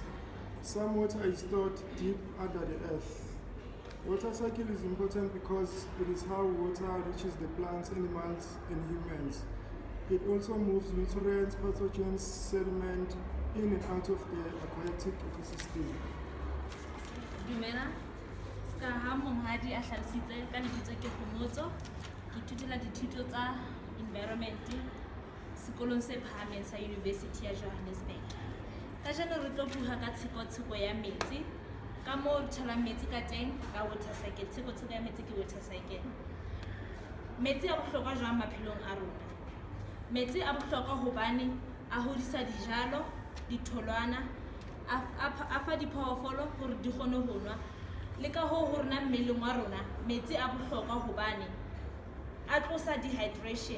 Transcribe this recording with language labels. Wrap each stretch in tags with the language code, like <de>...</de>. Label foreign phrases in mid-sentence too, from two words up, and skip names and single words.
<en>Some water is stored deep under the earth. Water cycle is important because it is how water reaches the plants, animals, and humans. It also moves nutrients, pathogens, sediment in and out of the aquatic ecosystem.</en> <st>Dumela, ska ha monghadi a hlalositse ka lebitso ke Khomotso. Ke ithutela dithuto tsa environment sekolong se phahameng sa University of Johannesburg. Kajeno re tlo bua ka tshekotsheko ya metsi, ka moo re tholang metsi ka teng ka</st> <en>water cycle.</en> <st>Tshekotsheko ya metsi ke</st> <en>water cycle.</en> <st>Metsi a bohlokwa jwang maphelong a rona? Metsi a bohlokwa hobane a hodisa dijalo, ditholwana, a fa diphoofolo hore di kgone ho nwa. Le ka ho rona mmeleng wa rona, metsi a bohlokwa hobane a tlosa dehydration.</st>